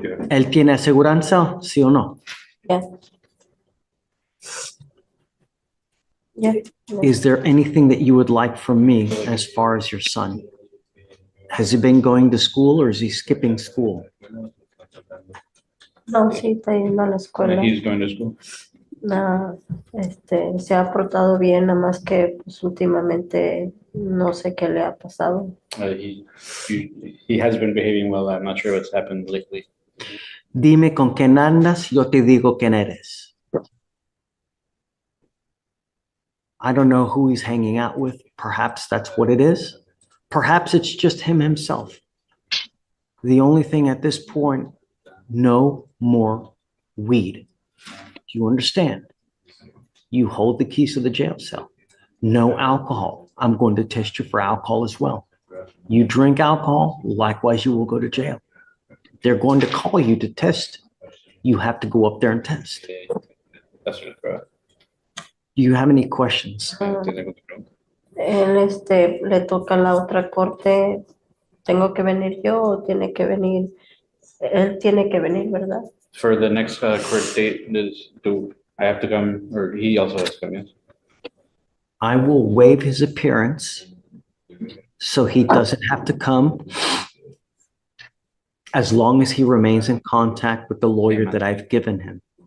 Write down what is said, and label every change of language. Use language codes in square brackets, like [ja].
[es] ¿Él tiene aseguranza, sí o no? [en] Yes. Yeah. Is there anything that you would like from me as far as your son? Has he been going to school or is he skipping school? [es] No, sí, está yendo a la escuela. [en] He's going to school. [es] No, se ha portado bien, nada más que pues, últimamente no sé qué le ha pasado. [en] He has been behaving well. I'm not sure what's happened lately. [es] Dime con quién andas, yo te digo quién eres. [en] I don't know who he's hanging out with. Perhaps that's what it is. Perhaps it's just him himself. The only thing at this point, no more weed. Do you understand? You hold the keys to the jail cell. No alcohol. I'm going to test you for alcohol as well. You drink alcohol, likewise you will go to jail. They're going to call you to test. You have to go up there and test. That's right. Do you have any questions? [es] Él, le toca la otra corte. ¿Tengo que venir yo o tiene que venir? Él tiene que venir, ¿verdad? [en] For the next court date, do I have to come, or he also has to come? Yes. I will waive his appearance so he doesn't have to come as long as he remains in contact with the lawyer that I've given him.